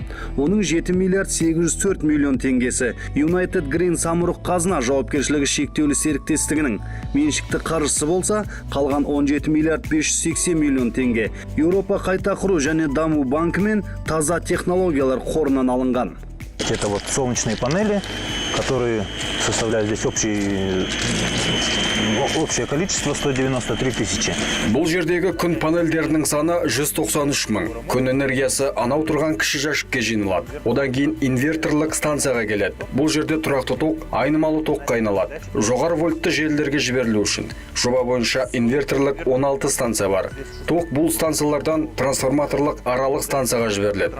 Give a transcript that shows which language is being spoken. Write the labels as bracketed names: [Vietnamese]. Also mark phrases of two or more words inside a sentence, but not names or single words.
[Kazakh] Оның 7 миллиард 804 миллион теңгесі United Green самұрық қазына жауапкершілігі шектеулі серіктестігінің меншікті қаржысы болса, қалған 17 миллиард 580 миллион теңге Еуропа қайта құру және даму банкі мен таза технологиялар қорынан алынған. [Russian] Это вот солнечные панели, которые составляют здесь общее количество 193 тысячи. [Kazakh] Бұл жердегі күн панельдерінің саны 193 мың. Күн энергиясы анау тұрған кіші жәшікке жиналады. Одан кейін инверторлық станцияға келеді. Бұл жерде тұрақты тоқ, айнымалы тоққа айналады. Жоғары вольтты желілерге жіберілу үшін. Жоба бойынша инверторлық 16 станция бар. Тоқ бұл станциялардан трансформаторлық аралық станцияға жіберіледі.